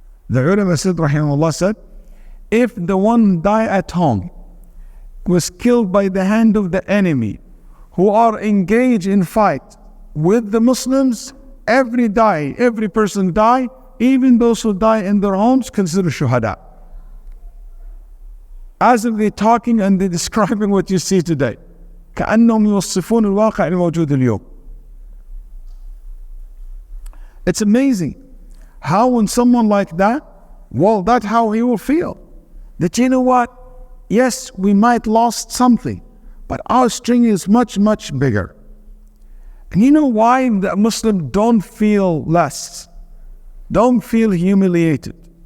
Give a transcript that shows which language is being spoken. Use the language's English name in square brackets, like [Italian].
[English] The ulama said, rahimahullah said, if the one died at home was killed by the hand of the enemy who are engaged in fight with the Muslims, every person die, even those who die in their homes, consider shuhada. As if they're talking and they're describing what you see today. [Arabic] كأنهم يوصفون الواقع الموجود اليوم. [English] It's amazing how when someone like that, well, that's how he will feel. That you know what? Yes, we might lost something, but our strength is much, much bigger. And you know why the Muslim don't feel less, don't feel humiliated?